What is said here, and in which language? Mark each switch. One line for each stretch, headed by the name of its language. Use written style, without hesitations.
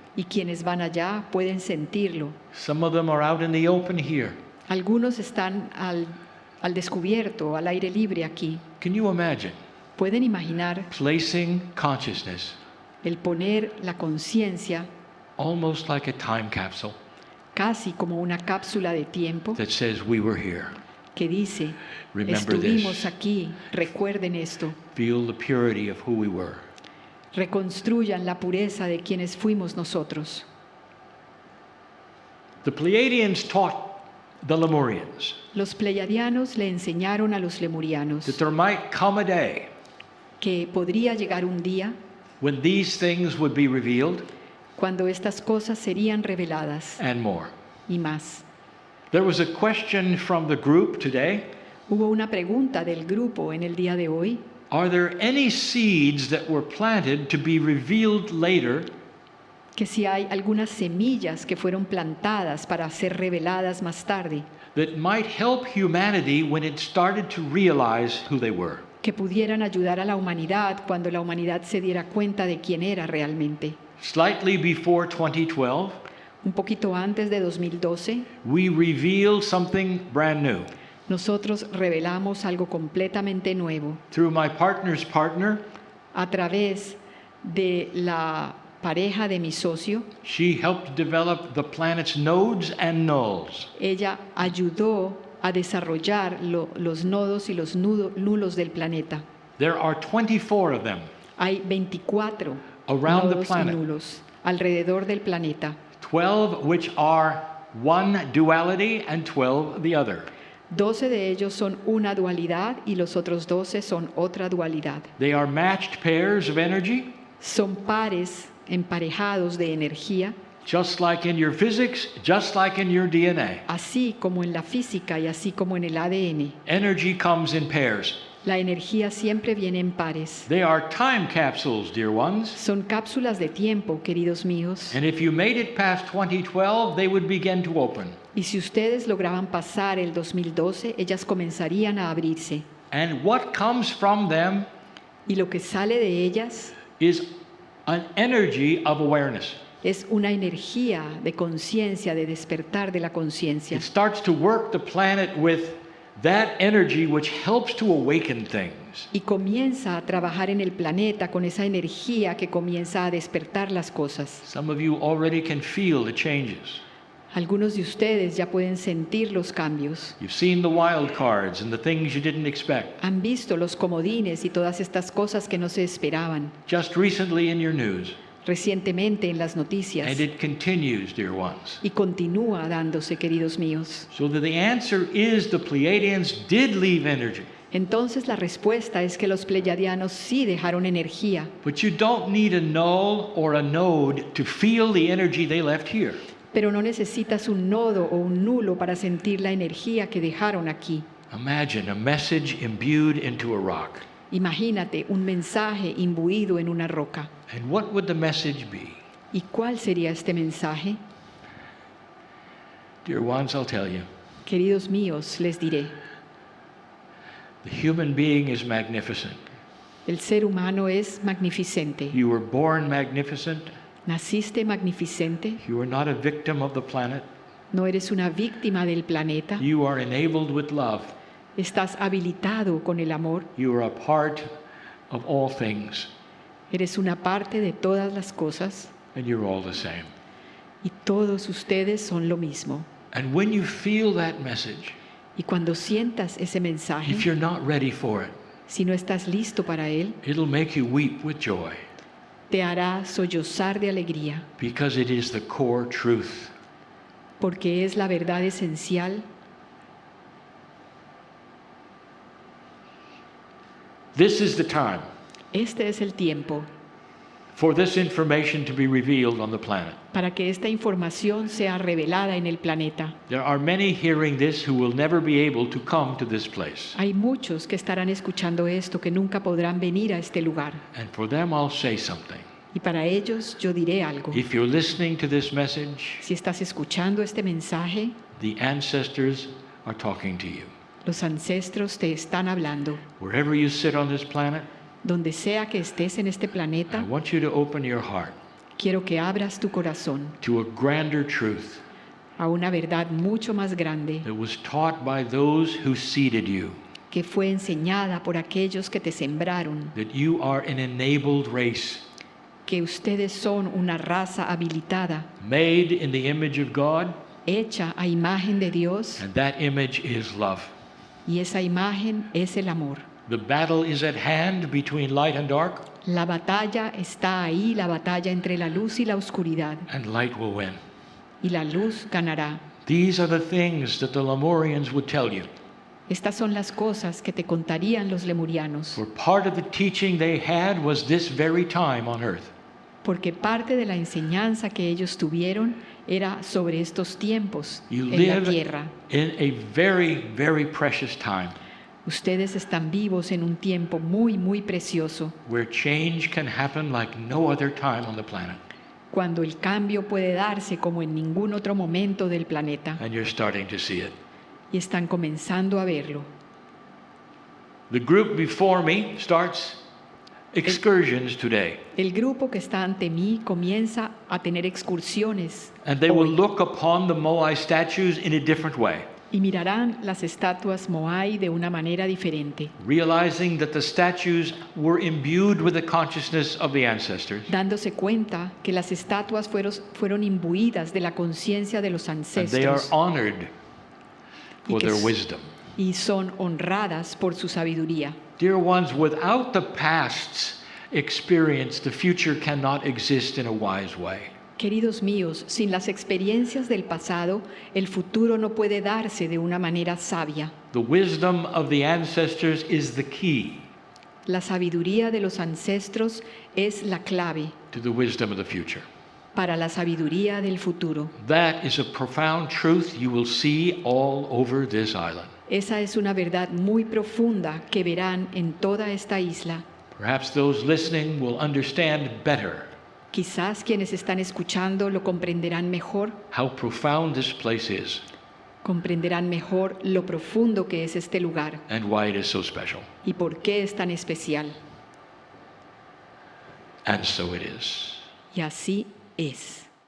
Spanish: Y quienes van allá pueden sentirlo.
English: Some of them are out in the open here.
Spanish: Algunos están al descubierto, al aire libre aquí.
English: Can you imagine
Spanish: Pueden imaginar
English: placing consciousness
Spanish: el poner la conciencia
English: almost like a time capsule
Spanish: casi como una cápsula de tiempo
English: that says we were here?
Spanish: que dice,
English: Remember
Spanish: estuvimos
English: this.
Spanish: aquí, recuerden esto,
English: Feel the purity of who we were.
Spanish: reconstruyan la pureza de quienes fuimos nosotros.
English: The Pleiadians taught the Lemurians
Spanish: Los pleiadianos le enseñaron a los lemurianos
English: that there might come a day
Spanish: que podría llegar un día
English: when these things would be revealed
Spanish: cuando estas cosas serían reveladas
English: and more.
Spanish: y más.
English: There was a question from the group today.
Spanish: Hubo una pregunta del grupo en el día de hoy.
English: Are there any seeds that were planted to be revealed later
Spanish: Que si hay algunas semillas que fueron plantadas para ser reveladas más tarde,
English: that might help humanity when it started to realize who they were?
Spanish: que pudieran ayudar a la humanidad cuando la humanidad se diera cuenta de quién era realmente.
English: Slightly before 2012,
Spanish: Un poquito antes de 2012,
English: we revealed something brand new.
Spanish: nosotros revelamos algo completamente nuevo
English: Through my partner's partner,
Spanish: a través de la pareja de mi socio.
English: she helped develop the planet's nodes and nulls.
Spanish: Ella ayudó a desarrollar los nodos y los nulos del planeta.
English: There are 24 of them.
Spanish: Hay 24
English: Around the
Spanish: nodos y
English: planet.
Spanish: nulos alrededor del planeta.
English: 12 which are one duality and 12 the other.
Spanish: 12 de ellos son una dualidad y los otros 12 son otra dualidad.
English: They are matched pairs of energy,
Spanish: Son pares emparejados de energía,
English: just like in your physics, just like in your DNA.
Spanish: así como en la física y así como en el ADN.
English: Energy comes in pairs.
Spanish: La energía siempre viene en pares.
English: They are time capsules, dear ones.
Spanish: Son cápsulas de tiempo, queridos míos.
English: And if you made it past 2012, they would begin to open.
Spanish: Y si ustedes lograban pasar el 2012, ellas comenzarían a abrirse.
English: And what comes from them
Spanish: Y lo que sale de ellas
English: is an energy of awareness.
Spanish: es una energía de conciencia, de despertar de la conciencia.
English: It starts to work the planet with that energy which helps to awaken things.
Spanish: Y comienza a trabajar en el planeta con esa energía que comienza a despertar las cosas.
English: Some of you already can feel the changes.
Spanish: Algunos de ustedes ya pueden sentir los cambios.
English: You've seen the wild cards and the things you didn't expect.
Spanish: Han visto los comodines y todas estas cosas que no se esperaban.
English: Just recently in your news.
Spanish: Recientemente en las noticias.
English: And it continues, dear ones.
Spanish: Y continúa dándose, queridos míos.
English: So that the answer is the Pleiadians did leave energy.
Spanish: Entonces la respuesta es que los pleiadianos sí dejaron energía.
English: But you don't need a null or a node to feel the energy they left here.
Spanish: Pero no necesitas un nodo o un nulo para sentir la energía que dejaron aquí.
English: Imagine a message imbued into a rock.
Spanish: Imagínate un mensaje imbuido en una roca.
English: And what would the message be?
Spanish: ¿Y cuál sería este mensaje?
English: Dear ones, I'll tell you.
Spanish: Queridos míos, les diré.
English: The human being is magnificent.
Spanish: El ser humano es magnificente.
English: You were born magnificent.
Spanish: Naciste magnificente.
English: You are not a victim of the planet.
Spanish: No eres una víctima del planeta.
English: You are enabled with love.
Spanish: Estás habilitado con el amor.
English: You are a part of all things.
Spanish: Eres una parte de todas las cosas.
English: And you're all the same.
Spanish: Y todos ustedes son lo mismo.
English: And when you feel that message,
Spanish: y cuando sientas ese mensaje,
English: if you're not ready for it,
Spanish: si no estás listo para él,
English: it'll make you weep with joy.
Spanish: Te hará sollozar de alegría.
English: Because it is the core truth.
Spanish: Porque es la verdad esencial.
English: This is the time.
Spanish: Este es el tiempo.
English: For this information to be revealed on the planet.
Spanish: Para que esta información sea revelada en el planeta.
English: There are many hearing this who will never be able to come to this place.
Spanish: Hay muchos que estarán escuchando esto que nunca podrán venir a este lugar.
English: And for them I'll say something.
Spanish: Y para ellos yo diré algo.
English: If you're listening to this message,
Spanish: si estás escuchando este mensaje,
English: the ancestors are talking to you.
Spanish: Los ancestros te están hablando.
English: Wherever you sit on this planet,
Spanish: donde sea que estés en este planeta,
English: I want you to open your heart.
Spanish: Quiero que abras tu corazón.
English: To a grander truth.
Spanish: A una verdad mucho más grande.
English: That was taught by those who seeded you.
Spanish: Que fue enseñada por aquellos que te sembraron.
English: That you are an enabled race.
Spanish: Que ustedes son una raza habilitada.
English: Made in the image of God.
Spanish: Hecha a imagen de Dios.
English: And that image is love.
Spanish: Y esa imagen es el amor.
English: The battle is at hand between light and dark.
Spanish: La batalla está ahí, la batalla entre la luz y la oscuridad.
English: And light will win.
Spanish: Y la luz ganará.
English: These are the things that the Lemurians would tell you.
Spanish: Estas son las cosas que te contarían los lemurianos.
English: For part of the teaching they had was this very time on earth.
Spanish: Porque parte de la enseñanza que ellos tuvieron era sobre estos tiempos
English: You
Spanish: en la
English: live
Spanish: tierra.
English: In a very, very precious time.
Spanish: Ustedes están vivos en un tiempo muy, muy precioso.
English: Where change can happen like no other time on the planet.
Spanish: Cuando el cambio puede darse como en ningún otro momento del planeta.
English: And you're starting to see it.
Spanish: Y están comenzando a verlo.
English: The group before me starts excursions today.
Spanish: El grupo que está ante mí comienza a tener excursiones.
English: And they will look upon the Moai statues in a different way.
Spanish: Y mirarán las estatuas Moai de una manera diferente.
English: Realizing that the statues were imbued with the consciousness of the ancestors.
Spanish: Dándose cuenta que las estatuas fueron imbuidas de la conciencia de los ancestros.
English: And they are honored for their wisdom.
Spanish: Y son honradas por su sabiduría.
English: Dear ones, without the past's experience, the future cannot exist in a wise way.
Spanish: Queridos míos, sin las experiencias del pasado, el futuro no puede darse de una manera sabia.
English: The wisdom of the ancestors is the key.
Spanish: La sabiduría de los ancestros es la clave
English: to the wisdom of the future.
Spanish: Para la sabiduría del futuro.
English: That is a profound truth you will see all over this island.
Spanish: Esa es una verdad muy profunda que verán en toda esta isla.
English: Perhaps those listening will understand better
Spanish: Quizás quienes están escuchando lo comprenderán mejor,
English: how profound this place is
Spanish: comprenderán mejor lo profundo que es este lugar
English: and why it is so special.
Spanish: y por qué es tan especial.
English: And so it is.
Spanish: Y así es.